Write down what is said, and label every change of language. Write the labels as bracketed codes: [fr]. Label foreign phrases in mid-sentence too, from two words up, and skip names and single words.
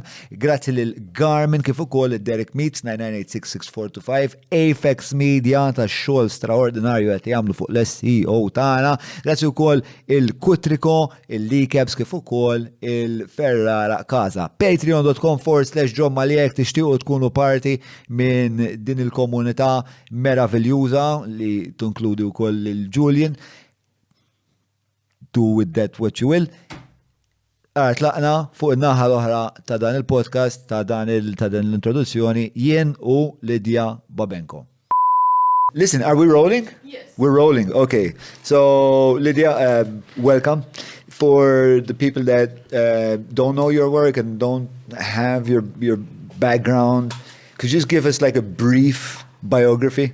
[mt] Grazzi lil Garmin kif ukoll id-Derek Meets 998-6425 Apex Media tax-xogħol straordinarju qed jagħmlu fuq l-SEO tagħna. Grazzi wkoll il-Kutriko, il-Likebs kif ukoll il-Ferrara Casa. Patreon.com/John Maliek tixtiequ tkunu parti minn din il-komunità meraviljuża li tinkludi wkoll il-Julian. [en] Do with that what you will. [mt] Tlaqna fuq in-naħa l-oħra ta' dan il-podcast, ta' dan l-introduzzjoni, jien u Lidia Babenko. [en] Listen, are we rolling? Yes. We're rolling, okay. So, Lidia, welcome. For the people that don't know your work and don't have your background, could you just give us like a brief biography?